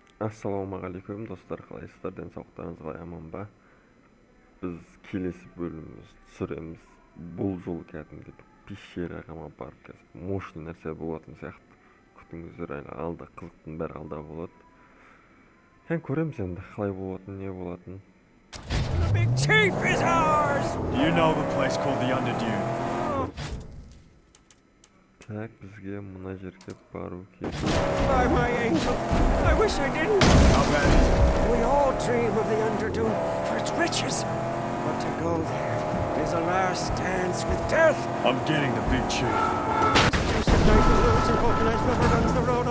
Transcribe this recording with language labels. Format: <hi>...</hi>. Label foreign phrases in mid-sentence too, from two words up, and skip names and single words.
<kk>Ассалаумағалейкум достар, қалайсыздар, денсаулықтарыңыз аман ба? Біз келесі бөліміміз түсіреміз. Бұл жол кәдімгі пещераға барып қазір мощный нәрсе болатын сияқты. Күтіңіздер, алда қызықтың бәрі алда болады. Көреміз енді қалай болатын, не болатын.</kk> <en>The big chief is ours. Do you know the place called the Underdune?</en> <kk>Так, бізге мына жерге бару керек.</kk> <en>By my angel, I wish I didn't. How bad is it? We all dream of the Underdune for its riches. But to go there is a last dance with death. I'm getting the big chief. Joseph Knight, the roads and vulcanized rubber runs the road.</en>